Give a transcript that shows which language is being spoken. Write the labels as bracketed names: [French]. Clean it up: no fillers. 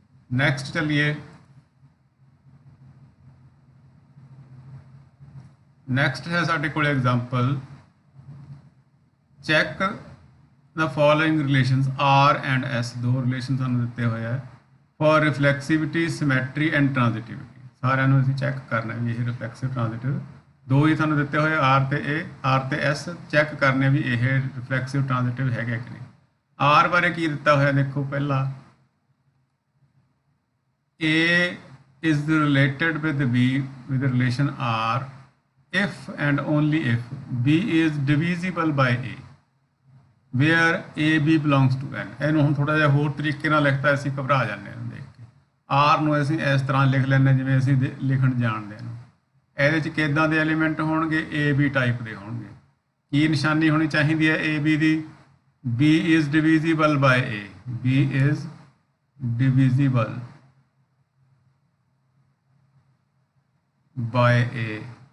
[Punjabi] Next ਚੱਲੀਏ, next ਹੈ ਸਾਡੇ ਕੋਲ example, check [English] the following relations R and S, [Punjabi] ਦੋ ਰਿਲੇਸ਼ਨ ਸਾਨੂੰ ਦਿੱਤੇ ਹੋਏ ਹੈ ਫॉर ਰਿਫਲੈਕਸਿਵਿਟੀ, ਸਿਮੈਟਰੀ ਐਂਡ ਟ੍ਰਾਂਜ਼ਿਟਿਵਿਟੀ। ਸਾਰਿਆਂ ਨੂੰ ਅਸੀਂ ਚੈੱਕ ਕਰਨਾ ਵੀ ਇਹ ਰਿਫਲੈਕਸਿਵ ਟ੍ਰਾਂਜ਼ਿਟਿਵ ਦੋ ਹੀ ਤੁਹਾਨੂੰ ਦਿੱਤੇ ਹੋਏ R ਤੇ S, ਚੈੱਕ ਕਰਨੇ ਵੀ ਇਹ ਰਿਫਲੈਕਸਿਵ ਟ੍ਰਾਂਜ਼ਿਟਿਵ ਹੈਗਾ ਕਿ ਨਹੀਂ। [English] R [Punjabi] ਬਾਰੇ ਕੀ ਦਿੱਤਾ ਹੋਇਆ ਦੇਖੋ, ਪਹਿਲਾ [English] A is related with B with the relation R if and only if B is divisible by A where AB belongs to N। [Punjabi] ਇਹਨੂੰ ਹੁਣ ਥੋੜਾ ਜਿਹਾ ਹੋਰ ਤਰੀਕੇ ਨਾਲ ਲਿਖਤਾ, ਅਸੀਂ ਘਬਰਾ ਜਾਂਦੇ ਹਾਂ ਦੇਖ ਕੇ। R ਨੂੰ ਅਸੀਂ ਇਸ ਤਰ੍ਹਾਂ ਲਿਖ ਲੈਂਦੇ ਜਿਵੇਂ ਅਸੀਂ ਲਿਖਣ ਜਾਣਦੇ ਹਾਂ। ਇਹਦੇ 'ਚ ਕਿੱਦਾਂ ਦੇ ਐਲੀਮੈਂਟ ਹੋਣਗੇ? AB ਟਾਈਪ ਦੇ ਹੋਣਗੇ। ਕੀ ਨਿਸ਼ਾਨੀ ਹੋਣੀ ਚਾਹੀਦੀ ਹੈ A B ਦੀ? [English] B is divisible by A, B is divisible by A.